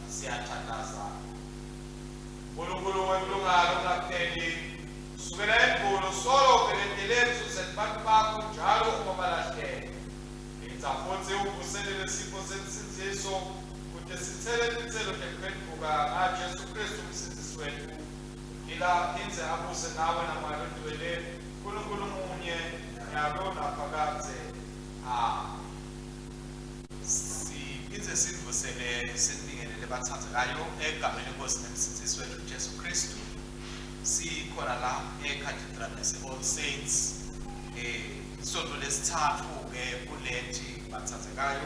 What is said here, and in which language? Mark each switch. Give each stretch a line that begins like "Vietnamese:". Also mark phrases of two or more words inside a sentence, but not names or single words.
Swati: Siyathandaza uNkulunkulu welungalo ungapheli kusukela endulo solo ubhelendeleni uzenzela abantu bakho njalo uma balahleka. Yenza futhi uvuselele isipho sensinziso kude sithele inthelo ekuphenduka ngaJesu Kristu umsindisi wethu. Ila inze abuse nawe namalondwele uNkulunkulu munye njalo naphakade. Siphinde sivusele sinibingelele bathandzekayo egameni lenkosi nemsindisi wethu Jesu Kristu. Sikhona la eCathedral All Saints isonto lesithathu-ke kulethi bathandzekayo.